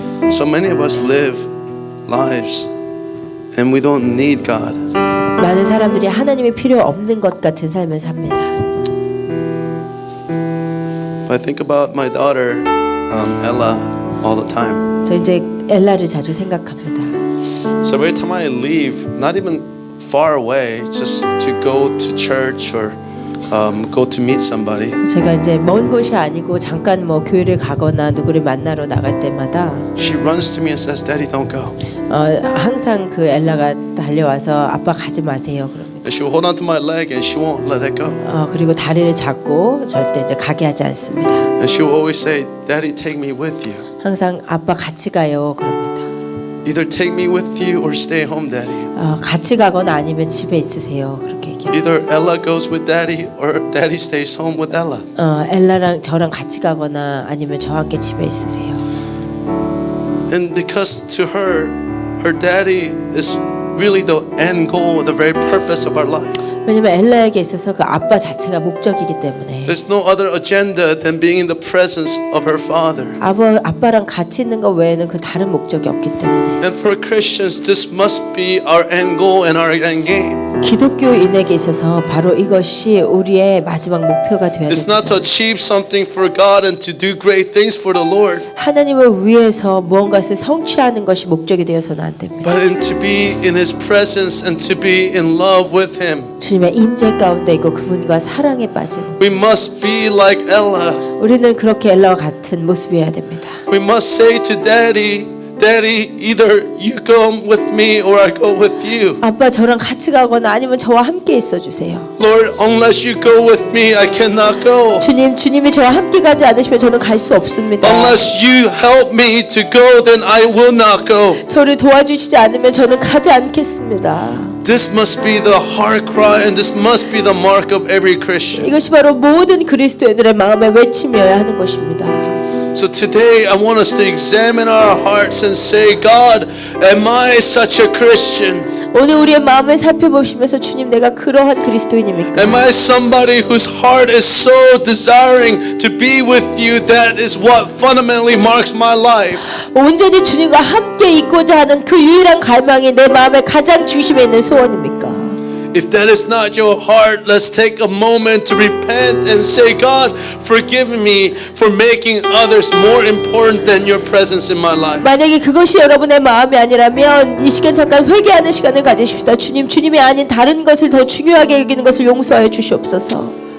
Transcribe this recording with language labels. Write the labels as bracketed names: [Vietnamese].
[English] So many of us live lives and we don't need God. [Korean] 많은 사람들이 하나님이 필요 없는 것 같은 삶을 삽니다. [English] I think about my daughter, Ella, all the time. [Korean] 저 이제 엘라를 자주 생각합니다. [English] So every time I leave, not even far away, just to go to church or go to meet somebody, [Korean] 제가 이제 먼 곳이 아니고 잠깐 뭐 교회를 가거나 누구를 만나러 나갈 때마다 [English] she runs to me and says, "Daddy, don't go." [Korean] 항상 그 엘라가 달려와서 아빠 가지 마세요. 그럽니다. [English] And she will hold onto my leg and she won't let it go. [Korean] 그리고 다리를 잡고 절대 이제 가게 하지 않습니다. [English] And she will always say, "Daddy, take me with you. [Korean] 항상 아빠 같이 가요. 그럽니다. [English] Either take me with you or stay home, Daddy." [Korean] 같이 가거나 아니면 집에 있으세요. 그렇게 얘기해요. [English] Either Ella goes with Daddy or Daddy stays home with Ella. [Korean] 엘라랑 저랑 같이 가거나 아니면 저와 함께 집에 있으세요. [English] And because to her, her daddy is really the end goal, the very purpose of our life. [Korean] 왜냐면 엘라에게 있어서 그 아빠 자체가 목적이기 때문에 [English] There's no other agenda than being in the presence of her father. [Korean] 아빠랑 같이 있는 것 외에는 그 다른 목적이 없기 때문에 [English] And for Christians, this must be our end goal and our end game. [Korean] 기독교인에게 있어서 바로 이것이 우리의 마지막 목표가 되어야 [English] It's not to [Korean] 됩니다. [English] achieve something for God and to do great things for the Lord, [Korean] 하나님을 위해서 무언가를 성취하는 것이 목적이 되어서는 안 됩니다. [English] but to be in His presence and to be in love with Him. [Korean] 주님의 임재 가운데 있고 그분과 사랑에 빠지는 [English] We must be like Ella. [Korean] 우리는 그렇게 엘라와 같은 모습이어야 됩니다. [English] We must say to Daddy, Daddy, either you go with me or I go with you. [Korean] 아빠 저랑 같이 가거나 아니면 저와 함께 있어 주세요. [English] Lord, unless you go with me, I cannot go. [Korean] 주님이 저와 함께 가지 않으시면 저는 갈 수 없습니다. [English] Unless you help me to go, then I will not go. [Korean] 저를 도와주시지 않으면 저는 가지 않겠습니다. [English] This must be the heart cry and this must be the mark of every Christian. [Korean] 이것이 바로 모든 그리스도인들의 마음의 외침이어야 하는 것입니다. [English] So today I want us to examine our hearts and say, God, am I such a Christian? [Korean] 오늘 우리의 마음을 살펴보시면서 주님 내가 그러한 그리스도인입니까? [English] Am I somebody whose heart is so desiring to be with you? That is what fundamentally marks my life. [Korean] 온전히 주님과 함께 있고자 하는 그 유일한 갈망이 내 마음의 가장 중심에 있는 소원입니까? [English] If that is not your heart, let's take a moment to repent and say, God, forgive me for making others more important than your presence in my life. [Korean] 만약에 그것이 여러분의 마음이 아니라면 이 시간 잠깐 회개하는 시간을 가지십시다. 주님이 아닌 다른 것을 더 중요하게 여기는 것을 용서하여 주시옵소서.